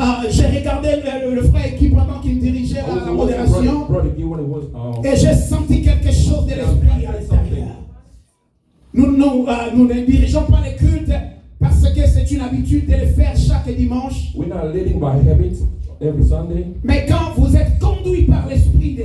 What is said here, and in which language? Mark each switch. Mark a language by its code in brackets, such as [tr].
[fr] J'ai regardé le frère qui pendant qu'il dirigeait la modération et j'ai senti quelque chose de l'esprit à l'intérieur. Nous ne dirigeons pas les cultes parce que c'est une habitude de le faire chaque dimanche. [en] We're not leading by habit every Sunday. [fr] Mais quand vous êtes conduit par l'Esprit de